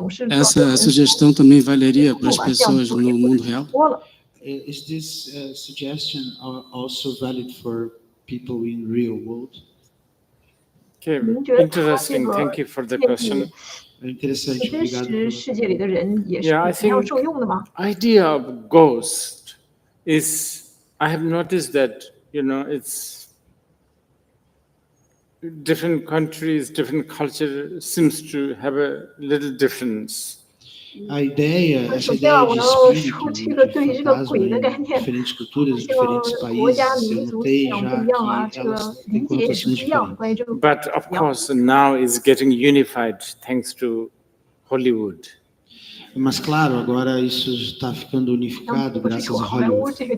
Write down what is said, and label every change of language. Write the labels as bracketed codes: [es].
[pt] Essa sugestão também valeria para as pessoas no mundo real? [en] Is this suggestion also valid for people in real world? Okay, interesting. Thank you for the question. [pt] Interessante, obrigado. [en] Yeah, I think idea of ghost is, I have noticed that, it's different countries, different culture seems to have a little difference. [pt] Essa ideia de espírito, de fantasma, em diferentes culturas, diferentes países, eu notei já que elas têm conotações diferentes. [en] But of course now it's getting unified thanks to Hollywood. [pt] Mas claro, agora isso está ficando unificado graças a Hollywood.